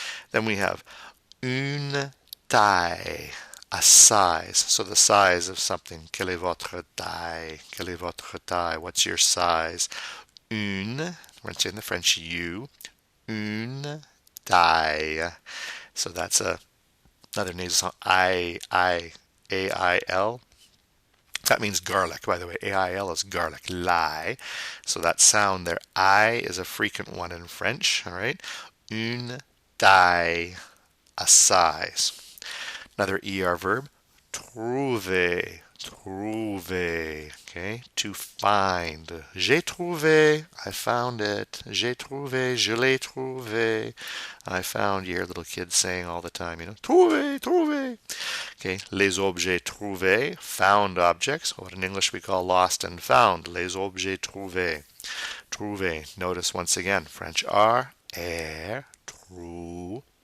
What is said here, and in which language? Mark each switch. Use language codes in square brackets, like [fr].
[en] Then we have [fr] une taille, [en] a size. So the size of something. [fr] Quelle est votre taille? Quelle est votre taille? [en] What's your size? Une, we're going to say in the French, you. [fr] Une taille. [en] So that's another nasal sound. A-I-L. That means garlic, by the way. A-I-L is garlic. Lie. So that sound there, I, is a frequent one in French. All right. [fr] Une taille, [en] a size. Another ER verb, trouver. Okay, to find. [fr] J'ai trouvé, [en] I found it. [fr] J'ai trouvé, je l'ai trouvé. [en] I found. You hear little kids saying all the time, trouver. Okay, [fr] les objets trouvés, [en] found objects, what in English we call lost and found. [fr] Les objets trouvés. [en] Trouver. Notice once again, French R, trouver.